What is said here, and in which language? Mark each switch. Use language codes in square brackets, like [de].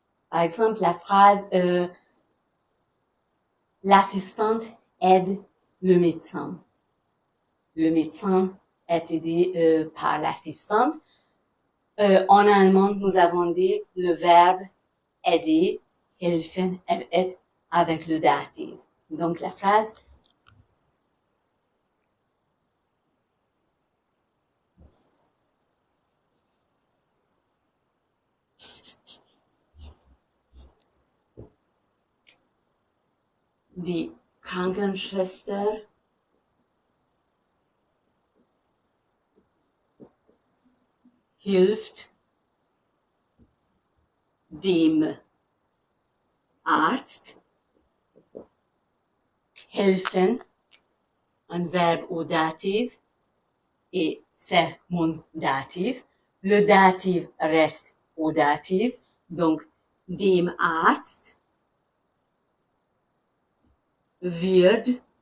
[fr] Par exemple, la phrase l'assistante aide le médecin. Le médecin est aidé par l'assistante. En allemand, nous avons dit le verbe aider, helfen, est avec le datif. Donc la phrase [de] die Krankenschwester hilft dem Arzt. [fr] Helfen, un verbe au datif, et c'est mon datif. Le datif reste au datif, donc [de] dem Arzt wird.